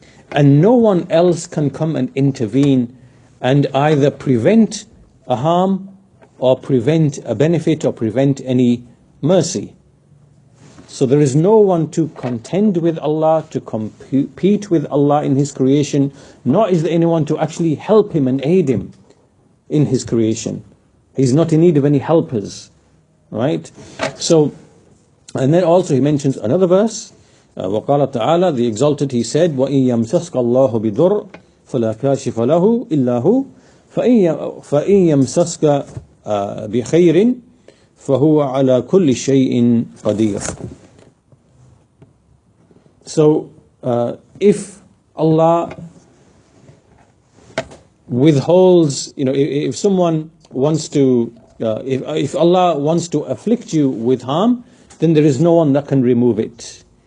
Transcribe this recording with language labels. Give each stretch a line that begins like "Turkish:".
English: And no one else can come and intervene and either prevent a harm or prevent a benefit or prevent any mercy. So there is no one to contend with Allah, to compete with Allah in His creation, nor is there anyone to actually help Him and aid Him in His creation. He's not in need of any helpers, right? So, and then also he mentions another verse,
Arabic: وَقَالَ تَعَالَى,
English: the Exalted, He said,
Arabic: وَإِن يَمْسَسْكَ اللَّهُ بِضُرٍّ فَلَا كَاشِفَ لَهُ إِلَّا هُ فَإِن يَمْسَسْكَ بِخَيْرٍ فَهُوَ عَلَى كُلِّ شَيْءٍ قَدِيرٌ.
English: So, if Allah withholds, if someone wants to, if Allah wants to afflict you with harm, then there is no one that can remove it.